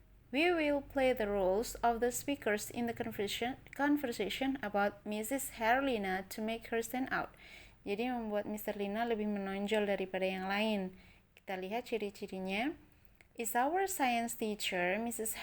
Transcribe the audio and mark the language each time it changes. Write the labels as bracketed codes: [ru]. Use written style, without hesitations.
[en] We will play the roles of the speakers in the conversation about Mrs. Herlina to make her stand out. [id] Jadi membuat Mr. Lina lebih menonjol daripada yang lain. Kita lihat ciri-cirinya. [en] Is our science teacher, Mrs.